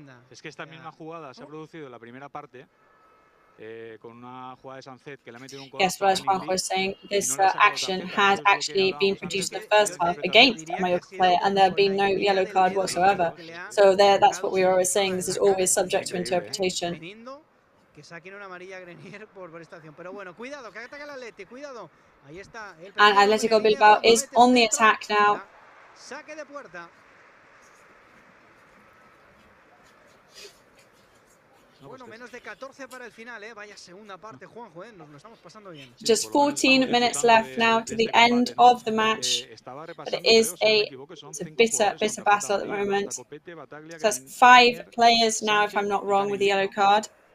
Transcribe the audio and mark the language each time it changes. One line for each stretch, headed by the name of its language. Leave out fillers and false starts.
Spanish: Es que esta misma jugada se ha producido en la primera parte con una jugada de Sancet que le ha metido un codazo.
English: Yes, but as Juanjo was saying, this action had actually been produced in the first half against a Mallorca player, and there had been no yellow card whatsoever. So that's what we were always saying. This is always subject to interpretation.
Spanish: Que saquen una amarilla a Grenier por esta acción. Pero bueno, cuidado, que ataca el Atleti, cuidado. Ahí está.
English: And Atletico Bilbao is on the attack now.
Spanish: Saque de puerta. Bueno, menos de 14 para el final, Vaya segunda parte, Juanjo, Nos lo estamos pasando bien.
English: Just 14 minutes left now to the end of the match. But it is a bitter battle at the moment. So that's 5 players now, if I'm not wrong, with the yellow card.